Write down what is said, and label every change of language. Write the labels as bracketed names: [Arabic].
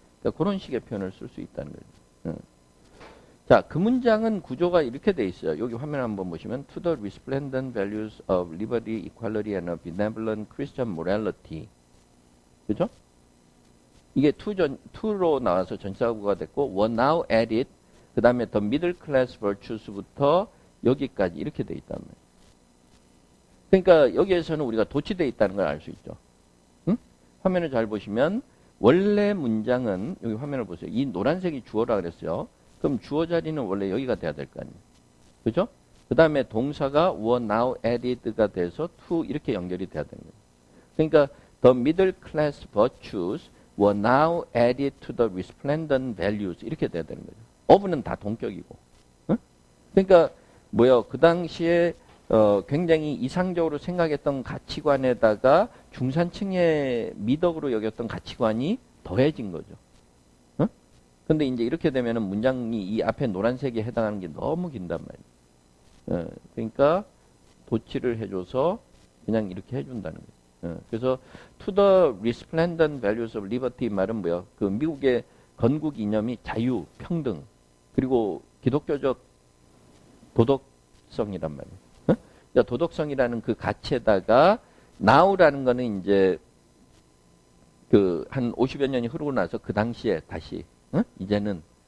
[Korean] 그러니까 그런 식의 표현을 쓸 수 있다는 거죠. 자, 그 문장은 구조가 이렇게 돼 있어요. 여기 화면 한번 보시면 [English] to the resplendent values of liberty, equality, and a benevolent Christian morality. [Korean] 그죠? 이게 to로 나와서 전치사구가 됐고 [English] were now added [Korean] 그 다음에 [English] the middle class virtues [Korean] 부터 여기까지 이렇게 돼 있단 말이에요. 그러니까 여기에서는 우리가 도치되어 있다는 걸 알 수 있죠. 화면을 잘 보시면 원래 문장은 여기 화면을 보세요. 이 노란색이 주어라 그랬어요. 그럼 주어 자리는 원래 여기가 돼야 될 거 아니에요. 그죠? 그 다음에 동사가 [English] were now added [Korean] 가 돼서 to 이렇게 연결이 돼야 되는 거예요. 그러니까 [English] the middle class virtues were now added to the resplendent values [Korean] 이렇게 돼야 되는 거죠. of는 다 동격이고. 그러니까 그 당시에 굉장히 이상적으로 생각했던 가치관에다가 중산층의 미덕으로 여겼던 가치관이 더해진 거죠. 근데 이제 이렇게 되면은 문장이 이 앞에 노란색에 해당하는 게 너무 긴단 말이에요. 그러니까 도치를 해줘서 그냥 이렇게 해준다는 거예요. 그래서 [English] to the resplendent values of liberty [Korean] 말은 뭐야? 그 미국의 건국 이념이 자유, 평등, 그리고 기독교적 도덕성이란 말이에요. 그러니까 도덕성이라는 그 가치에다가 now라는 거는 이제 한 50여 년이 흐르고 나서 그 당시에 다시 이제는